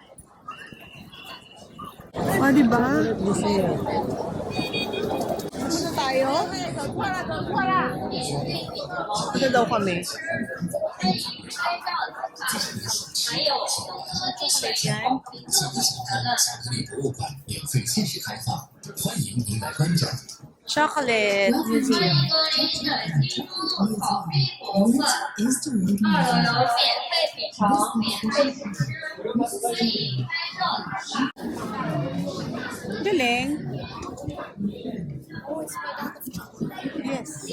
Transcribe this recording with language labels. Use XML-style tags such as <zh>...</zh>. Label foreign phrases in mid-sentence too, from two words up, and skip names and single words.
<tl>Diba? Ano tayo? Ito daw kami. Chocolate yan.</tl> <zh>向小镇巧克力博物馆免费限时开放，欢迎您来观展。</zh> <tl>Chocolate Museum. Galing.</tl> <en>Yes.</en>